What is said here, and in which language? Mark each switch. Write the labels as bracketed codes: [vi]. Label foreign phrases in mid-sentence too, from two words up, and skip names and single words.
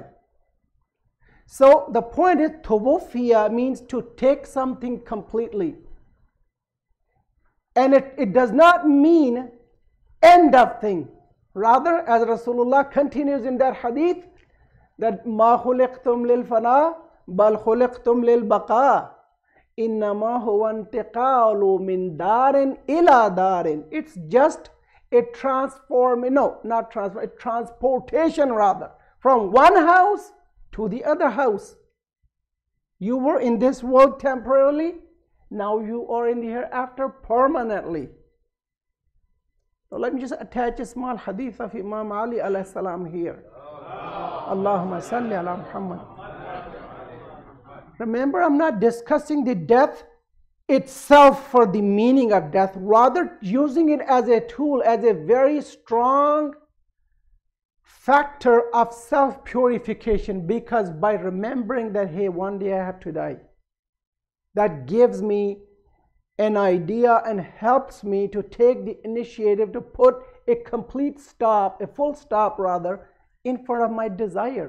[en] So the point is, tuwfiya means to take something completely. And it does not mean end of thing. Rather, as Rasulullah continues in that hadith, that [ar] ما خلقتم للفناء بل خلقتم للبقاء إنما هو انتقال من دار إلى دار. [en] It's just a transportation rather, from one house to the other house. You were in this world temporarily, now you are in the hereafter permanently. So let me just attach a small hadith of Imam Ali [ar] عليه السلام [en] here. [ar] اللهم صل على محمد. [en] Remember, I'm not discussing the death itself for the meaning of death, rather using it as a tool, as a very strong factor of self-purification, because by remembering that, hey, one day I have to die, that gives me an idea and helps me to take the initiative to put a complete stop, a full stop rather, in front of my desires.